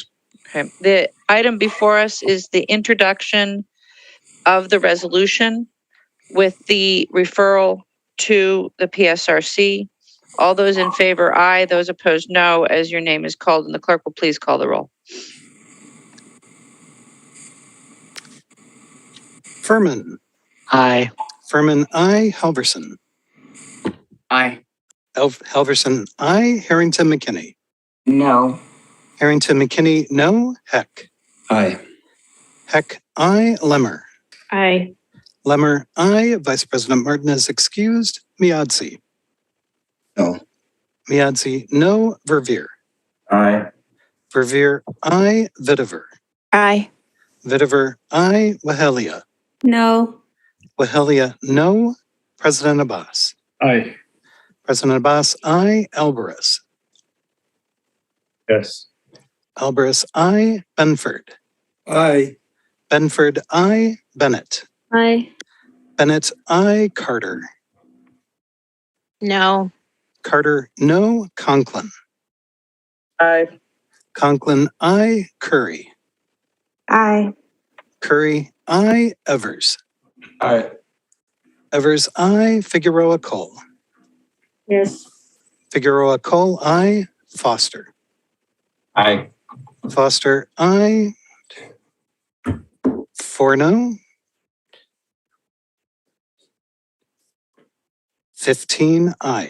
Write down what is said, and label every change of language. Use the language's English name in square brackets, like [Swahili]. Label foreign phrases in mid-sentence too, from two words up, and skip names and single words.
[English] Okay. The item before us is the introduction of the resolution with the referral to the PSRC. All those in favor, aye. Those opposed, no. As your name is called, and the clerk will please call the roll. Furman. Aye. Furman, I. Halverson. Aye. Halverson, I. Harrington McKinney. No. Harrington McKinney, no. Heck. Aye. Heck, I. Lemmer. Aye. Lemmer, I. Vice President Martin is excused. Miadzi. No. Miadzi, no. Verveer. Aye. Verveer, I. Vitiver. Aye. Vitiver, I. Wahelia. No. Wahelia, no. President Abbas. Aye. President Abbas, I. Alvarez. Yes. Alvarez, I. Benford. Aye. Benford, I. Bennett. Aye. Bennett, I. Carter. No. Carter, no. Conklin. Aye. Conklin, I. Curry. Aye. Curry, I. Evers. Aye. Evers, I. Figueroa Cole. Yes. Figueroa Cole, I. Foster. Aye. Foster, I. 4 no. 15 aye.